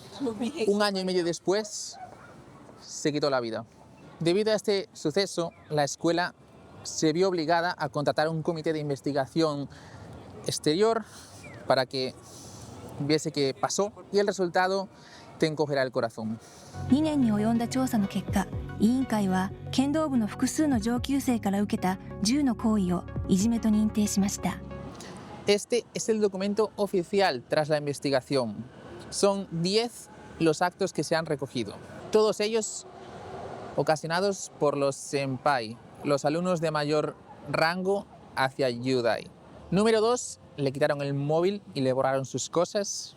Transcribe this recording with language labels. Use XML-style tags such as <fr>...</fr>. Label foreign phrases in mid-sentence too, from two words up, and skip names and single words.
<es>1 año y medio después, se quitó la vida. Debido a este suceso, la escuela se vio obligada a contratar un comité de investigación exterior para que viese qué pasó, y el resultado te encogerá el corazón.</es> <ja>2 年に及んだ調査の結果、委員会は剣道部の複数の上級生から受けた10の行為をいじめと認定しました。</ja> <es>Este es el documento oficial tras la investigación. Son 10 los actos que se han recogido, todos ellos ocasionados por los senpai, los alumnos de mayor rango hacia Yudai. Número 2, le quitaron el móvil y le borraron sus cosas.</es>